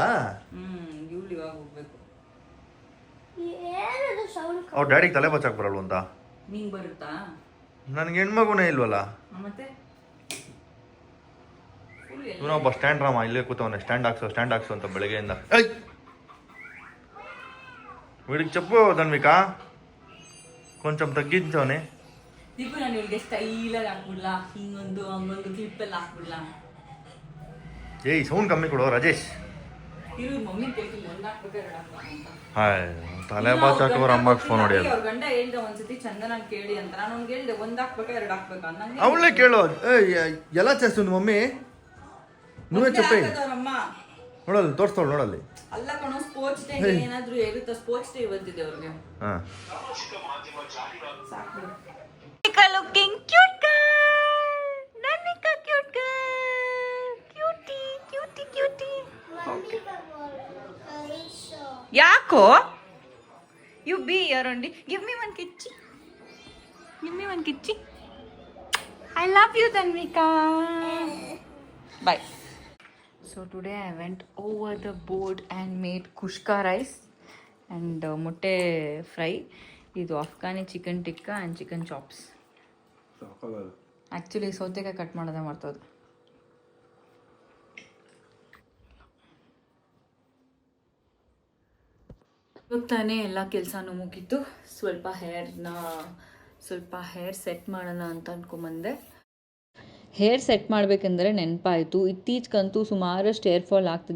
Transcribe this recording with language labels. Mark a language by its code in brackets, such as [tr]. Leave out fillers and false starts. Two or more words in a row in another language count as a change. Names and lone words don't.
[kn] ಇವ್ಳು ಇವಾಗ ಹೋಗ್ಬೇಕು. ಅವ್ರ ಡ್ಯಾಡಿಗೆ ತಲೆ ಬಚ್ಚಾಕ್ ಬರಲ್ವ ಅಂತ? ನಿಂಗೆ ಬರುತ್ತಾ? ನನ್ಗೆ ಹೆಣ್ಮಗುನೇ ಇಲ್ವಲ್ಲ. ಮತ್ತೆ ಇವನೊಬ್ಬ ಸ್ಟ್ಯಾಂಡ್ ರಾಮ ಇಲ್ಲೇ ಕೂತವನೆ, ಸ್ಟ್ಯಾಂಡ್ ಹಾಕ್ಸು ಅಂತ ಬೆಳಗ್ಗೆಯಿಂದ. [te] వీడికి చెప్పు ధన్విక కొంచెం తగ్గించవని. [kn] ದೀಪು ನಾನು ಇವಳಿಗೆ ಸ್ಟೈಲಾಗಿ ಹಾಕ್ಬಿಡ್ಲಾ, ಹಿಂಗೊಂದು ಹಂಗೊಂದು ಕ್ಲಿಪ್ಪೆಲ್ಲ ಹಾಕ್ಬಿಡ್ಲಾ? ಏಯ್ ಸೌಂಡ್ ಕಮ್ಮಿ ಕೊಡು ರಾಜೇಶ್. ಇರು ಮಮ್ಮಿ ಕೇಳ್ತೀನಿ ಒಂದು ಹಾಕ್ಬೇಕಾದ್ರೆ ಹಾಯ್ ತಲೆ ಬಾಚಾಕೋರು ಅಮ್ಮಗೆ ಫೋನ್ ಹೊಡಿಯೋದು. ಅವ್ರ ಗಂಡ ಹೇಳ್ದೆ ಒಂದ್ಸತಿ ಚಂದನ ಕೇಳಿ ಅಂತ. ನಾನು ಅವ್ನಿಗೆ ಹೇಳ್ದೆ ಒಂದು ಹಾಕ್ಬೇಕಾ 2 ಹಾಕ್ಬೇಕಾ ನಂಗೆ. ಅವಳೇ ಕೇಳು. [te] ఎలా చేస్తుంది మమ్మీ? నువ్వే చెప్పే. [kn] ನೋಡಲ್ಲಿ ತೋರಿಸ್ತೋಳು ನೋಡಲ್ಲಿ. ಅಲ್ಲ ಕಣೋ [en] sports day [kn] ಏನಾದ್ರೂ ಇರುತ್ತಾ? [en] sports day [kn] ಇವತ್ತಿದೆ ಅವ್ರಿಗೆ. [en] looking cute girl, Nanvika cute girl, cutie. ಯಾಕೋ ಯು ಬಿ ಯರ್ ಓನ್ಲಿ. give me one kichchi. I love you Dhanvika. Bye. So today I went over the board and made kushka rice and mutte fry. Idu Afghani chicken tikka and chicken chops. [kn] Actually ಸೌತೆಕಾಯಿ ಕಟ್ ಮಾಡೋದೇ ಮಾಡ್ತೋದು. ಇವಾಗ ತಾನೇ ಎಲ್ಲ ಕೆಲಸನೂ ಮುಗೀತು. ಸ್ವಲ್ಪ [en] hair set [kn] ಮಾಡೋಣ ಅಂತ ಅಂದ್ಕೊಂಬಂದೆ. [en] hair set [kn] ಮಾಡಬೇಕಂದ್ರೆ ನೆನಪಾಯಿತು, ಇತ್ತೀಚೆಗಂತೂ ಸುಮಾರಷ್ಟು [en] hair fall [kn] ಆಗ್ತಿದೆ.